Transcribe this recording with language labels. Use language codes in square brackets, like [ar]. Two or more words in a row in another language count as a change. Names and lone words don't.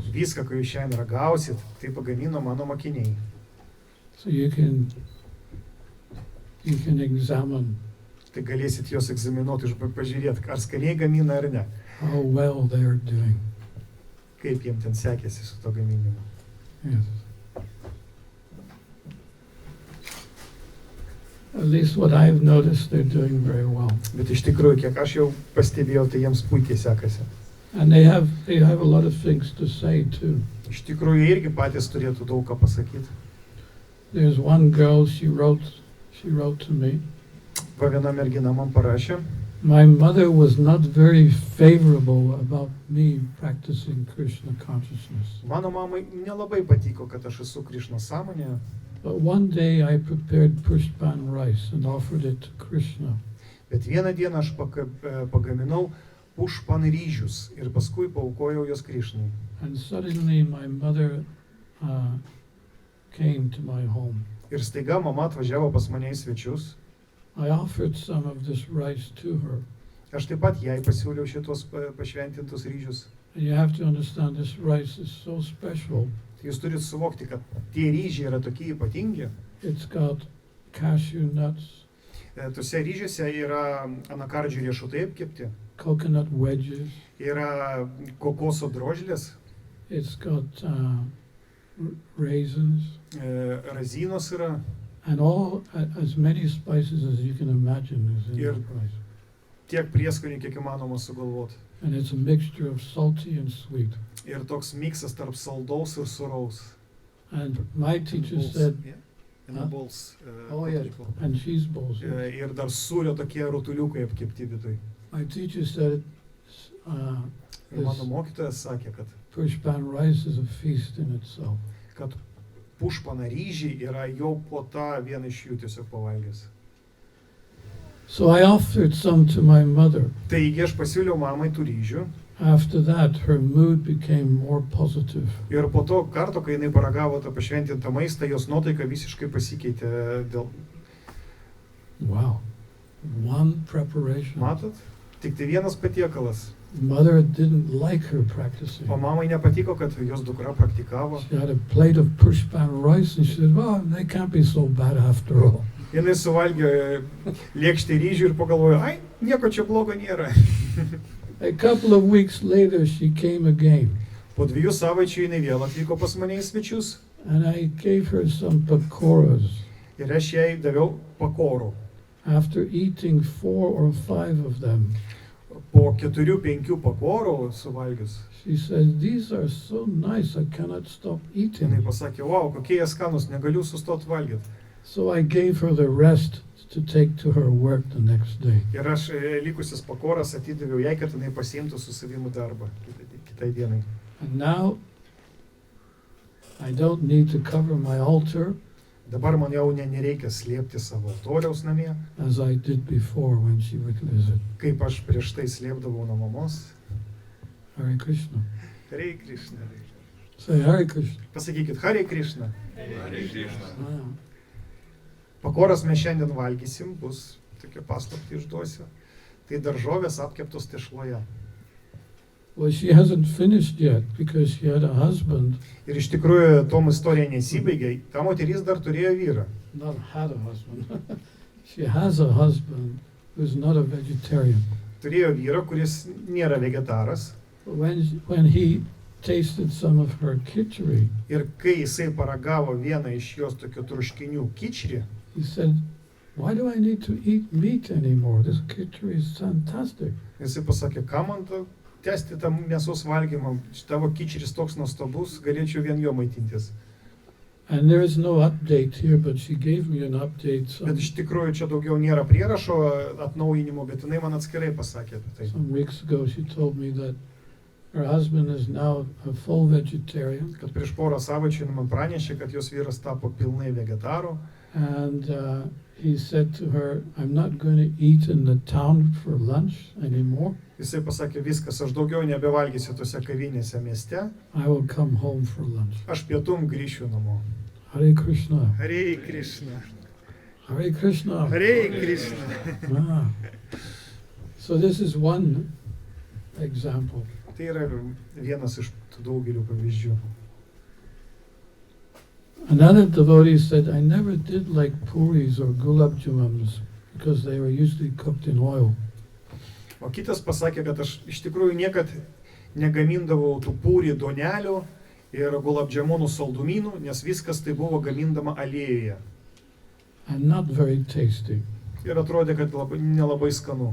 [lt] Viską, ką jūs šiandien ragausit, tai pagamino mano mokiniai. [en] So you can examine [lt] Tai galėsit juos egzaminuoti ir pažiūrėti, ar skaniai gamina ar ne. [en] how well they are doing. [lt] Kaip jiem ten sekėsi su to gaminimu. [en] Yes. At least what I've noticed, they're doing very well. [lt] Bet iš tikrųjų, kiek aš jau pastebėjau, tai jiems puikiai sekasi. [en] And they have a lot of things to say too. [lt] Iš tikrųjų, jie irgi patys turėtų daug ką pasakyti. [en] There's one girl, she wrote to me. [lt] Va viena mergina man parašė, [en] My mother was not very favorable about me practicing Krishna consciousness. [lt] mano mamai nelabai patiko, kad aš esu Krišnos sąmonėje, [en] But one day I prepared pushpan rice and offered it to Krishna. [lt] bet vieną dieną aš pagaminau pušpan ryžius ir paskui paaukojau jos Krišnai. [en] And suddenly my mother came to my home. [lt] Ir staiga mama atvažiavo pas mane į svečius. [en] I offered some of this rice to her. [lt] Aš taip pat jai pasiūliau šitos pašventintus ryžius. [en] And you have to understand this rice is so special. [lt] Jūs turite suvokti, kad tie ryžiai yra tokie ypatingi. [en] It's got cashew nuts, [lt] Tuose ryžiuose yra anakardžių riešutai apkepti, [en] coconut wedges. [lt] yra kokoso drožlės, [en] It's got raisins [lt] razinos yra [en] and all as many spices as you can imagine is in Here. that rice. [lt] tiek prieskonių, kiek įmanoma sugalvoti. [en] And it's a mixture of salty and sweet. [lt] Ir toks miksas tarp saldaus ir sūraus. [en] And my teacher said, Huh? Oh, and cheese balls. [lt] Ir dar sūrio tokie rutuliukai apkepti viduj. [en] My teacher said, [lt] Ir mano mokytojas sakė, kad [en] pushpan rice is a feast in itself. [lt] pušpana ryžiai yra jau po tą vieną iš jų tiesiog pavalgęs. [en] So I offered some to my mother. [lt] Taigi aš pasiūliau mamai tų ryžių. [en] After that, her mood became more positive. [lt] Ir po to karto, kai jinai paragavo tą pašventintą maistą, jos nuotaika visiškai pasikeitė dėl... [en] Wow. One preparation. [lt] Matot? Tik tai vienas patiekalas. [en] Mother didn't like her practicing. [lt] O mamai nepatiko, kad jos dukra praktikavo. [en] She had a plate of pushpan rice and she said, well, they can't be so bad after all. [lt] Jinai suvalgė lėkštę ryžių ir pagalvojo, ai, nieko čia blogo nėra. [en] A couple of weeks later, she came again. [lt] Po 2 savaičių jinai vėl atvyko pas mane į svečius. [en] And I gave her some pakoras. [lt] Ir aš jai daviau pakorų. [en] After eating 4 or 5 of them, [lt] Po 4-5 pakorų suvalgius, [en] she said, these are so nice, I cannot stop [lt] jinai [en] eating. [lt] pasakė, wow, kokie jie skanus, negaliu sustot valgyti. [en] So I gave her the rest to take to her work the next day. [lt] Ir aš likusias pakoras atidaviau jai, kad jinai pasiimtų su savimi darbą kitai dienai. [en] And now, I don't need to cover my altar [lt] Dabar man jau nereikia slėpti savo altoriaus namie, [en] as I did before when she would visit. [lt] kaip aš prieš tai slėpdavau nuo mamos. [en] Hare Krishna. [lt] Hare Krishna. [en] Say Hare Krishna. [lt] Pasakykit, Hare Krishna. Ah. Pakoras mes šiandien valgysim, bus tokia paslaptį išduosiu. Tai daržovės apkeptos tešloje. [en] Well, she hasn't finished yet because she had a husband, [lt] Ir iš tikrųjų tom istorija nesibaigė. Ta moteris dar turėjo vyrą. [en] not had a husband. She has a husband who's not a vegetarian. [lt] Turėjo vyrą, kuris nėra vegetaras. [en] But when he tasted some of her khichdi, [lt] Ir kai jisai paragavo vieną iš jos tokių truškinių kičrį, [en] he said, why do I need to eat meat anymore? This khichdi is fantastic. [lt] jisai pasakė, ką man tęsti tą mėsos valgymą, tavo kičris toks nuostabus, galėčiau vien jo maitintis. [en] And there is no update here, but she gave me an update [lt] Bet iš tikrųjų čia daugiau nėra prierašo atnaujinimo, bet jinai man atskirai pasakė apie tai. [en] some weeks ago. She told me that her husband is now a full vegetarian, [lt] Kad prieš porą savaičių jinai man pranešė, kad jos vyras tapo pilnai vegetaru. [en] and he said to her, I'm not going to eat in the town for lunch anymore. [lt] Jisai pasakė, viskas, aš daugiau nebevalgysiu tose kavinėse mieste, [en] I will come home for lunch. [lt] aš pietum grįšiu namo. [en] Hare Krishna. [lt] Hare Krishna. [en] Hare Krishna. [lt] Hare Krishna. [en] Ah. So this is one example. [lt] Tai yra vienas iš tų daugelių pavyzdžių. [en] Another devotee said, I never did like puris or gulab jamuns because they were usually cooked in oil. [lt] O kitas pasakė, kad aš iš tikrųjų niekad negamindavau tų pūrį duonelių ir gulabdžiamonų saldumynų, nes viskas tai buvo gamindama aliejuje. [en] And not very tasty. [lt] Ir atrodė, kad nelabai skanu.